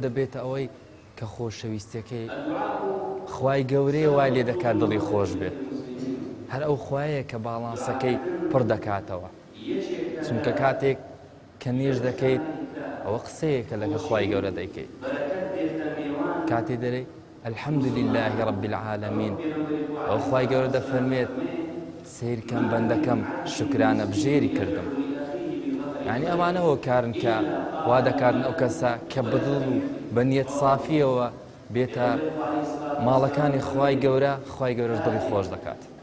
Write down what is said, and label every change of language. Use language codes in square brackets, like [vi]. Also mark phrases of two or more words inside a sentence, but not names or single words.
[ckb] دەبێتە ئەوەی کە خۆشەویستەکەی خوای گەورەیە وای لێ دەکات دڵی خۆش بێت هەر ئەو خوایە کە باڵانسەکەی پڕ دەکاتەوە چونکە کاتێک کە نێژ دەکەیت ئەوە قسەیەکە لەگە خوای گەورە دەیکەیت کاتێ دەرێ [ar] الحمد لله رب العالمين [ckb] ئەو خوای گەورە دەفەرمێت سیرکەم بەندەکەم شکرانە بژێری کردم یعنی ئەمانەوە کارن کە وا دەکاتن ئەو کەسە کە بدڵ و بە نیەت سافیەوە بێتە ماڵەکانی خوای گەورەش دڵی خۆش دەکات